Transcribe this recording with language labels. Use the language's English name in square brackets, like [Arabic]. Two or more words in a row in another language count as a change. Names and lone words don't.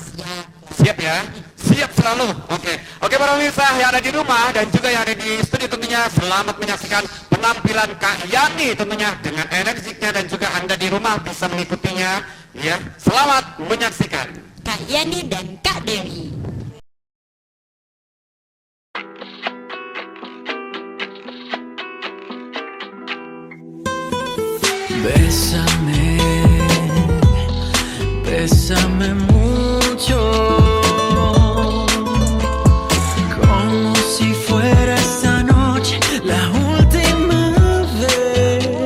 [Indonesian] Siap ya? Siap selalu. Oke para pemirsa yang ada di rumah dan juga yang ada di studio tentunya selamat menyaksikan penampilan Kak Yani tentunya dengan energiknya dan juga Anda di rumah bisa mengikutinya ya. Selamat menyaksikan. Kak Yani dan Kak Dewi. [Spanish] Bésame, bésame mucho, como si fuera esta noche la última vez.